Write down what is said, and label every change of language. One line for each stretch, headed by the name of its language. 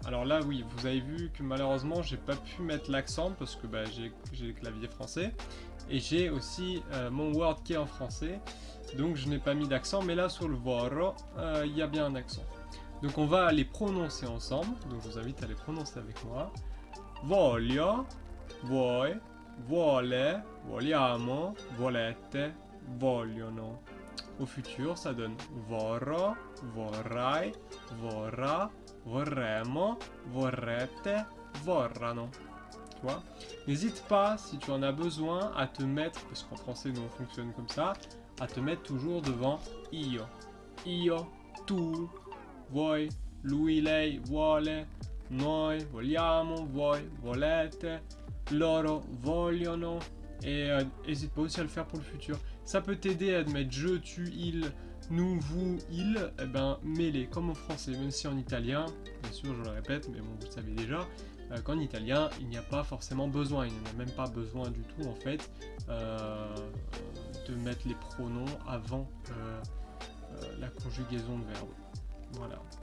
French: Alors là, oui, vous avez vu que malheureusement, j'ai pas pu mettre l'accent parce que j'ai le clavier français et j'ai aussi mon Word qui est en français, donc je n'ai pas mis d'accent, mais là sur le voro, il y a bien un accent. Donc on va les prononcer ensemble, donc je vous invite à les prononcer avec moi.
Italian: Voglio, vuoi, vuole, vogliamo, volete, vogliono.
French: Au futur, ça donne
Italian: vorrò, vorrai, vorrà, vorremmo, vorrete, vorrano.
French: Tu vois? N'hésite pas, si tu en as besoin, à te mettre, parce qu'en français nous on fonctionne comme ça, à te mettre toujours devant io.
Italian: Io, tu, voi, lui, lei, vuole, noi, vogliamo, voi, volete, loro, vogliono.
French: Et n'hésite pas aussi à le faire pour le futur. Ça peut t'aider à mettre je, tu, il, nous, vous, il, eh ben mets-les comme en français, même si en italien, bien sûr je le répète, mais bon vous le savez déjà, qu'en italien il n'y a pas forcément besoin, il n'y en a même pas besoin du tout en fait, de mettre les pronoms avant la conjugaison de verbe. Voilà.